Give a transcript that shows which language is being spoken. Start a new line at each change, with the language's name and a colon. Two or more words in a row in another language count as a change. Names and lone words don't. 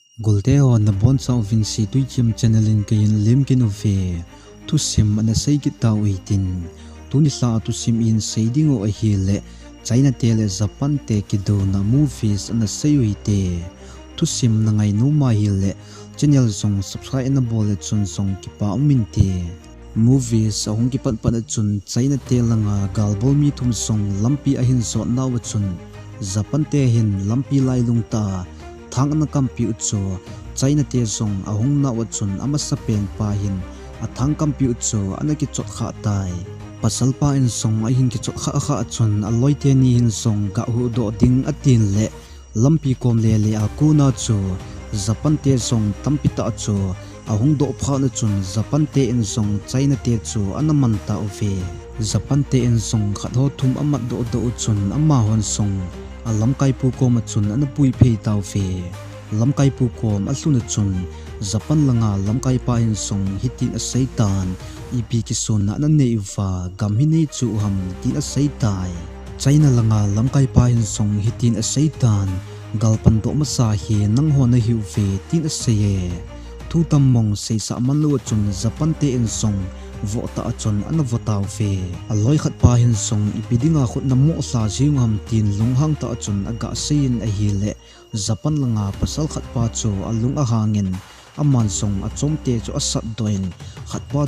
Thado Chin: Goldeo na bon sau vinci tuikim channelin kayin limkin uve Thusim ana seikit tau itin tunisa Thusim in seidingo ahile China tele Japan te kido na movies ana seyuite Thusim na ngai numa hile channel song subscribe na bole chun song kipa uminte movies ahong kipat pana chun China tele nga galbol mi thum song lampi ahin so nawa chun Japan te hin lampi lailung ta thang na kampi utso China te song ahong na watsun ama sa pen pahin at thang kampi utso ana ki chot kha tai pasal pa in song ahin ki chot kha chun aloi te ni hin song ga Hudoh ding atin le lampi kom le le akuna chu Japan te song tampita chu ahong do pha na chun Japan te in song China te chu ana man ta uve Japan te in song khatho thum amat do chun ama hon song alam kai pu ko ma chun ana pui phei tau fe lam kai pu ko ma sun chun Japan langa lam kai pa in song hitin a satan ipi ki sun na nei fa gam hi nei chu ham tin a saitai China langa lam kai pa in song hitin a satan galpan do ma sa hi nang ho na hiu fe tin a seye thu tam mong sei sa man lo chun Japan te in song vo ta chon an vo taw fe aloi khat pa hin song ipidinga khut na mo sa jing ham tin lunghang ta chon aga sein a hile Japan langa pasal khat pa chu alung a hangin aman song a chomte chu asat doin khat pa